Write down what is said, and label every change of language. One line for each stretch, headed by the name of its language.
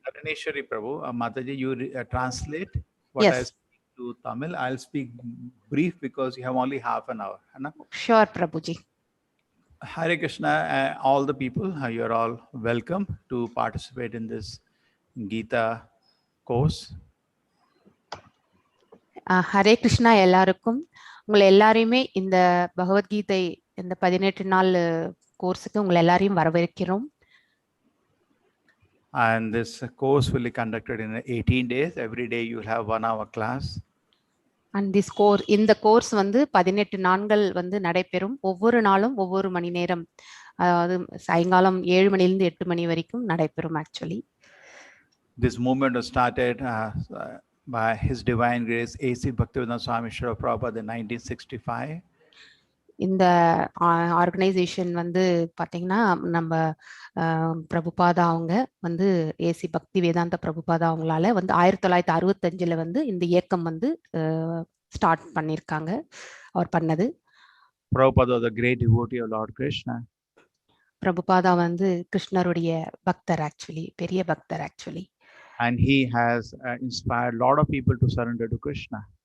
English: Dharaneshwari Prabhu, Mataji, you translate what Yes. I speak to Tamil. I'll speak brief because you have only half an hour.
Hindi: है ना?
English: Sure, Prabhuji. Hare Krishna, all the people, you're all welcome to participate in this Gita course.
Tamil: Hare Krishna எல்லாருக்கும் உங்களை எல்லாரையுமே இந்த பகவத்கீதை இந்த 18 நாள் கோர்ஸுக்கு உங்களை எல்லாரையும் வரவேற்கிறோம்.
English: And this course will be conducted in 18 days. Every day you will have 1 hour class. And this course,
Tamil: இந்த கோர்ஸ் வந்து 18 நாட்கள் வந்து நடைபெறும். ஒவ்வொரு நாளும் ஒவ்வொரு மணி நேரம், அதாவது சாயங்காலம் 7 மணிலிருந்து 8 மணி வரைக்கும் நடைபெறும் actually.
English: This movement was started by His Divine Grace A.C. Bhaktivedanta Swami Srila Prabhupada in 1965.
Tamil: இந்த ஆர்கனைசேஷன் வந்து பார்த்தீங்கன்னா நம்ம பிரபுபாதா அவங்க வந்து ஏசி பக்தி வேதாந்த பிரபுபாதா அவங்களால வந்து 1965 வந்து இந்த இயக்கம் வந்து ஸ்டார்ட் பண்ணியிருக்காங்க. அவர் பண்ணது.
English: Prabhupada was a great devotee of Lord Krishna.
Tamil: Prabhupada வந்து கிருஷ்ணருடைய பக்தர் ஆக்சுவலி, பெரிய பக்தர் actually.
English: And he has inspired a lot of people to surrender to Krishna.